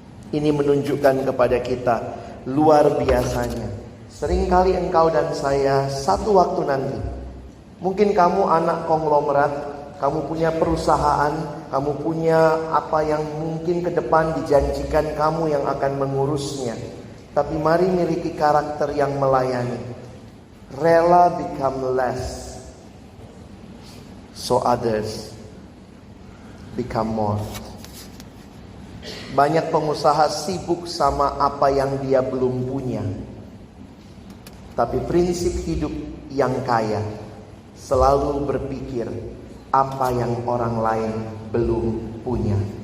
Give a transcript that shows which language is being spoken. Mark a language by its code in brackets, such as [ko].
[id] Ini menunjukkan kepada kita luar biasanya. Seringkali engkau dan saya satu waktu nanti, mungkin kamu anak konglomerat, kamu punya perusahaan, kamu punya apa yang mungkin ke depan dijanjikan kamu yang akan mengurusnya. Tapi mari miliki karakter yang melayani. Rela [en] become less, so others become more. [id] Banyak pengusaha sibuk sama apa yang dia belum punya. Tapi prinsip hidup yang kaya selalu berpikir apa yang orang lain belum punya.